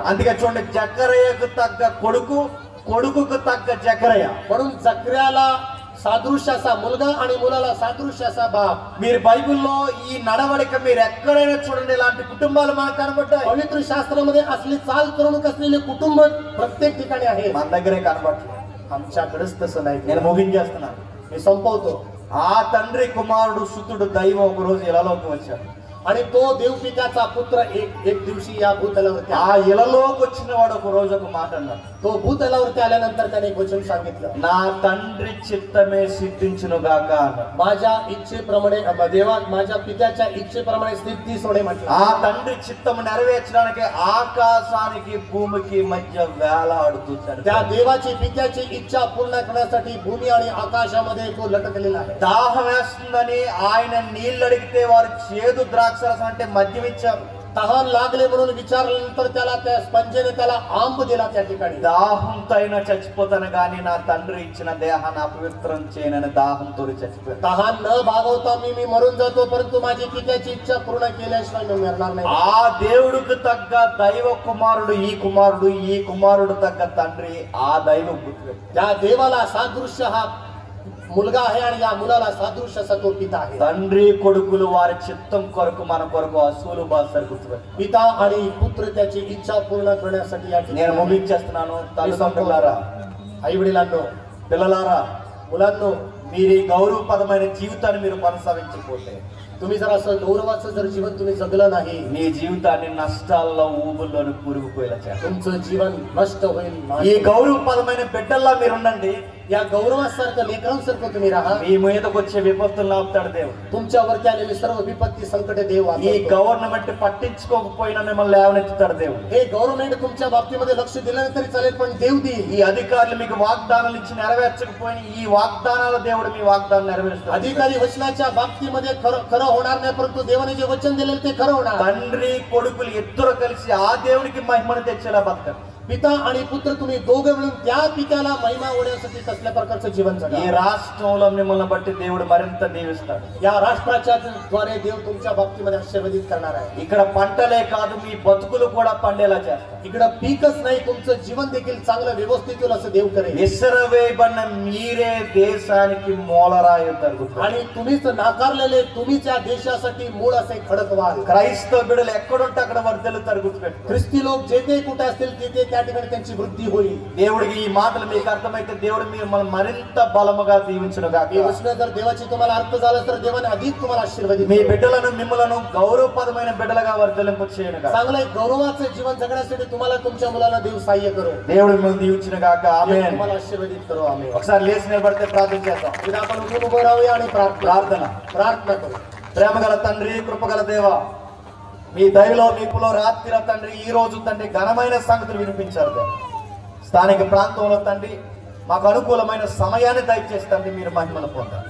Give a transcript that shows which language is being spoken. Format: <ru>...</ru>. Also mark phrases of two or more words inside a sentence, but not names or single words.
<te>అందుకే చూడండి, జకరయ్యకు తగ్గ కొడుకు, కొడుకుకు తగ్గ జకరయ్య.</te> <mr>म्हणून जकर्याला सादृश्य असा मुलगा आणि मुलाला सादृश्य असा बाप.</mr> <te>మీరు బైబిల్లో ఈ నడవడిక మీరు ఎక్కడైనా చూడండి, ఇలాంటి కుటుంబాలు మనకు కనబడ్డాయి.</te> <mr>पवित्र शास्त्रामध्ये असली चाल करून असलेले कुटुंब प्रत्येक ठिकाणी आहे.</mr> <te>మన దగ్గరే కనబడలేదు.</te> <mr>आमच्याकडेच तसं नाही.</mr> <te>నేను ముగించేస్తున్నాను.</te> <mr>मी संपवतो.</mr> <te>ఆ తండ్రి కుమారుడు సుతుడు దైవం ఒక రోజు ఇలాలోకి వచ్చాడు.</te> <mr>आणि तो देवपित्याचा पुत्र एक दिवशी या भूतलावरती</mr> <te>ఆ ఇలలోకి వచ్చిన వాడు ఒక రోజు ఒక మాట అన్నాడు.</te> <mr>तो भूतलावरती आल्यानंतर त्याने एक वचन सांगितलं,</mr> <te>నా తండ్రి చిత్తమే సిద్ధించును గాక అన్నాడు.</te> <mr>माझ्या इच्छेप्रमाणे देवा माझ्या पित्याच्या इच्छेप्रमाणे स्थितीस होणे म्हटलं.</mr> <te>ఆ తండ్రి చిత్తము నెరవేర్చడానికి ఆకాశానికి భూమికి మధ్య వేలాడుతున్నాడు.</te> <mr>त्या देवाची पित्याची इच्छा पूर्ण करण्यासाठी भूमी आणि आकाशामध्ये तो लटकलेला आहे.</mr> <te>దాహం వేస్తుందని ఆయన నీళ్ళు అడిగితే వారు చేదు ద్రాక్షరసం అంటే మద్యం ఇచ్చారు.</te> <mr>तहान लागले म्हणून विचारल्यानंतर त्याला त्या स्पंजेने त्याला आंब दिला त्या ठिकाणी.</mr> <te>దాహంతో అయినా చచ్చిపోతాను కానీ నా తండ్రి ఇచ్చిన దేహాన్ని అపవిత్రం చేయనని దాహంతో చచ్చిపోయాను.</te> <mr>तहान न भागवता मी मरून जातो, परंतु माझी पित्याची इच्छा पूर्ण केल्याशिवाय मी मरणार नाही.</mr> <te>ఆ దేవుడికి తగ్గ దైవ కుమారుడు ఈ కుమారుడు, ఈ కుమారుడు తగ్గ తండ్రి ఆ దైవ పుత్రుడు.</te> <mr>त्या देवाला सादृश्य हा मुलगा आहे आणि या मुलाला सादृश्य असा तो पिता आहे.</mr> <te>తండ్రి కొడుకులు వారి చిత్తం కొరకు మన కొరకు అసూలు బాసరు గుర్తుపెట్టు.</te> <mr>पिता आणि पुत्र त्याची इच्छा पूर्ण करण्यासाठी या</mr> <te>నేను</te> <mr>ठिकाणी</mr> <te>ముగించేస్తున్నాను. తల్లిదండ్రులారా,</te> <mr>आई वडिलांनो,</mr> <te>పిల్లలారా,</te> <mr>मुलांनो,</mr> <te>మీరు ఈ గౌరవపదమైన జీవితాన్ని మీరు కొనసాగించకపోతే</te> <mr>तुम्ही जर असं गौरवाचं जर जीवन तुम्ही जगलं नाही,</mr> <te>నీ జీవితాన్ని నష్టాల్లో ఊబుల్లోని కూరుకుపోయేలా చేస్తారు.</te> <mr>तुमचं जीवन नष्ट होईल.</mr> <te>ఈ గౌరవపదమైన బిడ్డల్లా మీరు ఉండండి.</te> <mr>या गौरवासारखं लेकरांसारखं तुम्ही राहा.</mr> <te>మీ మీదకు వచ్చే విపత్తులను ఆపుతాడు దేవుడు.</te> <mr>तुमच्यावरती आलेली सर्व विपत्ती संकटे देव</mr> <te>ఈ</te> <mr>वाचवतो.</mr> <te>గవర్నమెంట్ పట్టించుకోకపోయినా మిమ్మల్ని లేవనెత్తుతాడు దేవుడు.</te> <mr>हे गव्हर्नमेंट तुमच्या बाबतीमध्ये लक्ष दिलं नाही तरी चालेल, पण देव देईल.</mr> <te>ఈ అధికారులు మీకు వాగ్దానాలు ఇచ్చి నెరవేర్చకపోయినా ఈ వాగ్దానాల దేవుడు మీ వాగ్దానం నెరవేరుస్తాడు.</te> <mr>अधिकारी वचनाच्या बाबतीमध्ये खरं होणार नाही, परंतु देवाने जे वचन दिलेलं ते खरं होणार.</mr> <te>తండ్రి కొడుకులు ఇద్దరు కలిసి ఆ దేవునికి మహిమను తెచ్చేలా బతకండి.</te> <mr>पिता आणि पुत्र तुम्ही दोघे मिळून त्या पित्याला महिमा होण्यासाठी कसल्या प्रकारचं जीवन</mr> <te>ఈ</te> <mr>जगा.</mr> <te>రాష్ట్రంలో మిమ్మల్ని బట్టి దేవుడు మరింత దీవిస్తాడు.</te> <mr>या राष्ट्राच्या द्वारे देव तुमच्या बाबतीमध्ये आशीर्वादित करणार आहे.</mr> <te>ఇక్కడ పంటలే కాదు, మీ బతుకులు కూడా పండేలా చేస్తాడు.</te> <mr>इकडं पीकच नाही, तुमचं जीवन देखील चांगलं व्यवस्थित होईल असं देव करेल.</mr> <te>విసరవేయబడిన మీరే దేశానికి మూలరాయి తరుగుతారు.</te> <mr>आणि तुम्हीच नाकारलेले तुम्हीच या देशासाठी मूळ असे खडक व्हाल.</mr> <te>క్రైస్తవ బిడ్డలు ఎక్కడుంటే అక్కడ వర్ధలు తరుగుతూ పెట్టు.</te> <mr>ख्रिस्ती लोक जेथे कुठे असतील तिथे त्या त्या ठिकाणी त्यांची वृद्धी होईल.</mr> <te>దేవుడికి ఈ మాటలు మీకు అర్థమైతే దేవుడు మిమ్మల్ని మరింత బలముగా దీవించును గాక. ఈ వచనం</te> <mr>जर देवाची तुम्हाला अर्थ झाला तर देवाने अधिक तुम्हाला आशीर्वादित</mr> <te>మీ</te> <mr>करेल.</mr> <te>బిడ్డలను మిమ్మలను గౌరవపదమైన బిడ్డలుగా వర్ధలింపు చేయను గాక.</te> <mr>चांगलं एक गौरवाचं जीवन जगण्यासाठी तुम्हाला तुमच्या मुलाला देव सहाय्य करो.</mr> <te>దేవుడు మిమ్మల్ని దీవించును గాక.</te> <mr>देव</mr> <te>ఆమేన్.</te> <mr>तुम्हाला आशीर्वादित करो. आमेन.</mr> <te>ఒకసారి లేచి నిలబడితే ప్రార్థన చేద్దాం.</te> <mr>उद्या आपण उठून उभं राहूया आणि प्रार्थना करू.</mr> <te>ప్రేమగల తండ్రి, కృపగల దేవా, మీ దయలో మీకులో రాత్రి తండ్రి ఈ రోజు తండ్రి ఘనమైన సంగతులు వినిపించారు దేవా. స్థానిక ప్రాంతంలో తండ్రి మాకు అనుకూలమైన సమయాన్ని దయచేసి తండ్రి మీరు మహిమను పొందాలి.</te>